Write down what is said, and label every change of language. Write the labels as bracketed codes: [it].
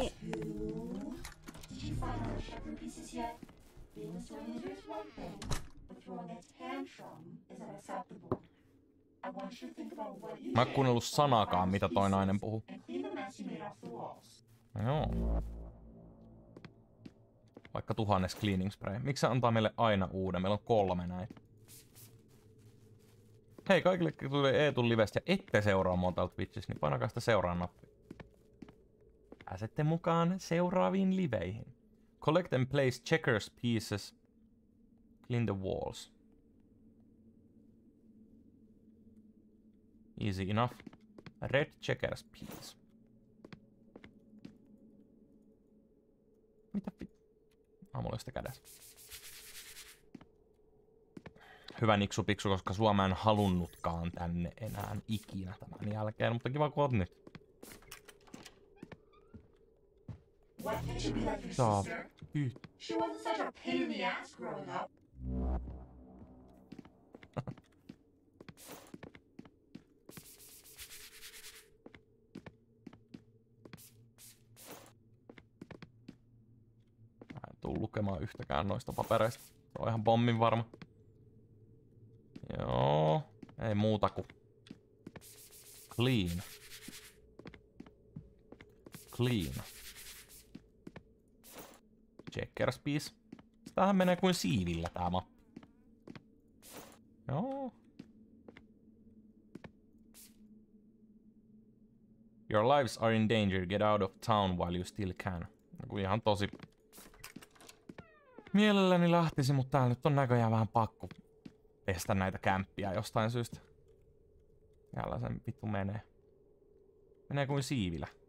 [en] Did you find all the shepherd pieces yet? Being a swing is one thing, but throwing a tantrum is unacceptable. I want you to think about what you [fi] Mä en kuunnellut sanaakaan, mitä toi nainen puhuu. [en] and clean the mess you made off the walls. [fi] Joo. Vaikka [en] 1000 cleaning spray. [fi] Miksi se antaa meille aina uuden? Meillä on 3 näitä. Hei kaikille, jotka tuli Eetun livestä ja ette seuraa mua täältä Twitchissä, niin painakaa sitä seuraa nappia. Pääsette mukaan seuraaviin liveihin. [en] Collect and place checkers pieces. Clean the walls. Easy enough. Red checkers piece. [fi] Mitä vittu? Mulla on sitä kädessä. Hyvä niksupiksu, koska Suomea en halunnutkaan tänne enää ikinä tämän jälkeen, mutta kiva kun oot nyt. [en] Why can't you be like your sister? [fi] Vittu. [en] She wasn't such a pain in the ass growing up. [fi] Mä en tuu lukemaan yhtäkään noista papereista. Se on ihan pommin varma. Joo. Ei muuta kuin clean. [en] Clean. Checkers piece. [fi] Tämähän menee kuin siivillä tää mappi. Joo. [en] Your lives are in danger. Get out of town while you still can. [fi] Joku ihan tosi mielelläni lähtisi, mutta täällä nyt on näköjään vähän pakko pestä näitä kämppiä jostain syystä. Jälleen sen vittu menee. Menee kuin siivillä.